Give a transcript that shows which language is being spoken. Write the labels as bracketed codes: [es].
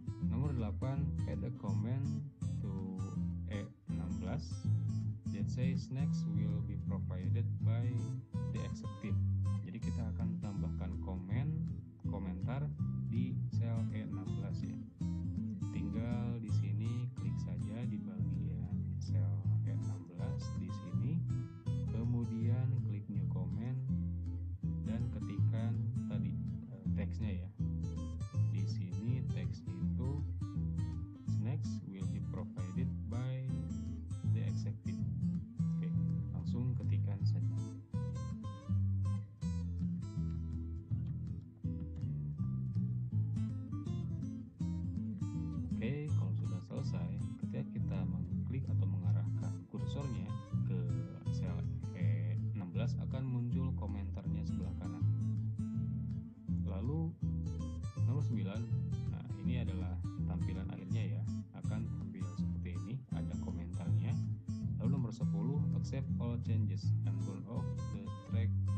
[en] Nomor 8, add a comment to E16 that says next will be provided by the executive. [id] Jadi kita akan tambahkan komentar di sel E16 ya. Tinggal di sini klik saja di bagian sel E16 di sini, kemudian klik new comment dan ketikkan tadi teksnya ya. Di sini teksnya itu [en] next will be provided by the executive. [id] Oke, langsung ketikkan saja. Oke, kalau sudah selesai, ketika kita mengklik atau mengarahkan kursornya ke sel E16 akan muncul komentarnya sebelah kanan. Lalu nomor 9, nah ini adalah tampilan akhirnya ya, akan tampil seperti ini, ada komentarnya. Lalu nomor 10, [en] accept all changes and turn off the track